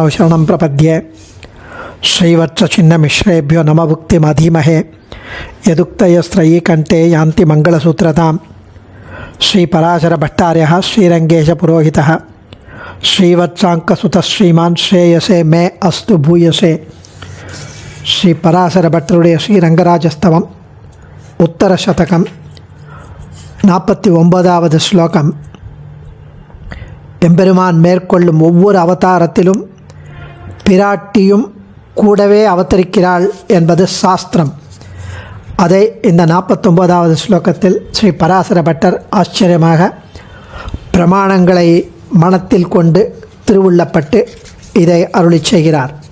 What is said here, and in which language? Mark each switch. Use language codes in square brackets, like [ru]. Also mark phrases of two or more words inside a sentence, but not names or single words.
[sa] शरणं प्रपद्ये श्रीवत्सचिन्नमिश्रेभ्यो नमभुक्तिमधीमहे यदुक्तयस्त्रयी कंठे यान्ति मंगलसूत्रतां श्रीपराशरभट्टार्यः श्रीरंगेशपुरोहितः श्रीवत्साङ्कसुतः श्रीमान् श्रेयसे मे अस्तु भूयसे श्रीपराशरभट्टरुடைய श्रीरंगराजस्तवम् उत्तरशतकम् [ta] 49வது ஸ்லோகம். எம்பெருமான் மேற்கொள்ளும் ஒவ்வொரு அவதாரத்திலும் பிராட்டியும் கூடவே அவதரிக்கிறாள் என்பது சாஸ்திரம். அதை இந்த 49வது ஸ்லோகத்தில் ஸ்ரீ பராசர பட்டர் ஆச்சரியமாக பிரமாணங்களை மனத்தில் கொண்டு திருவுள்ளப்பட்டு இதை அருளி செய்கிறார்.